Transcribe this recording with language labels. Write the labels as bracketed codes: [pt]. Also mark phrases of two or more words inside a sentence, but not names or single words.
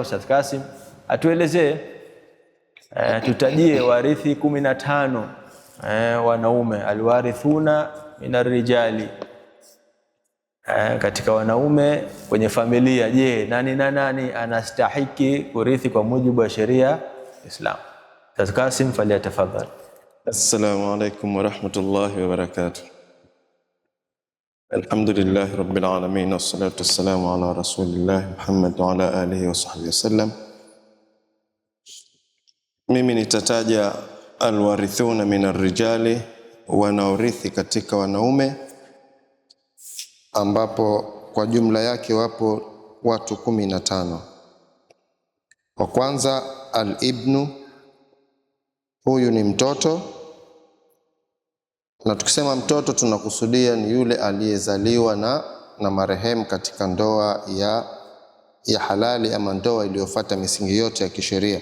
[sw] Ustadh Kasim atuelezee, tutajie warithi 15 wanaume, [ar] الوارثون من الرجال, [sw] katika wanaume kwenye familia. Je, nani na nani anastahiki kurithi kwa mujibu wa sheria Islam? Ustadh Kasim, falyatafadhal. [ar] السلام عليكم ورحمة الله وبركاته. الحمد لله رب العالمين والصلاة والسلام على رسول الله محمد وعلى آله وصحبه وسلم. [sw] Mimi nitataja [ar] الوارثون من الرجال, [sw] wanaorithi katika wanaume, ambapo kwa jumla yake wapo watu 15. Wa kwanza al-ibnu, huyu ni mtoto, na tukisema mtoto tunakusudia ni yule aliyezaliwa na marehemu katika ndoa ya halali ama ndoa iliyofuata misingi yote ya kisheria.